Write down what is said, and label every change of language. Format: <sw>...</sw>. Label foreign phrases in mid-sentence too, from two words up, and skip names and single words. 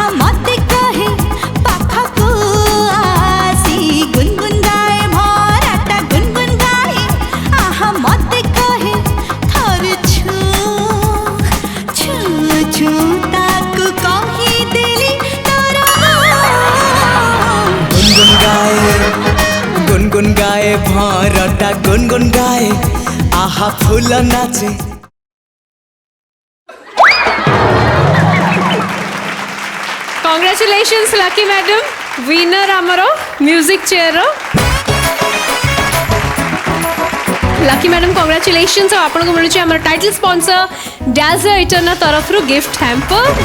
<spv>ମତେ କହେ ପାଖକୁ ଆସି ଗୁନଗୁନ ଗାଏ ଭରଟା ଗୁନଗୁନ ଗାଏ ଆହା ମତେ କହେ ଥର ଛୁ ଛୁ ଛୁ ତାକୁ କହି ଦେଲି ତୋର ଗୁନଗୁନ ଗାଏ ଭରଟା ଗୁନଗୁନ ଗାଏ ଆହା ଫୁଲ ନାଚେ</spv> <en>Congratulations lucky madam winner</en> <or>आमर</or> <en>music chair lucky madam congratulations</en> <or>ଆପଣ କୁ ମିଳୁଛି ଆମର</or> <en>title sponsor</en> <or>डाजर इटर्ना ତରଫ ରୁ</or> <en>gift hamper</en>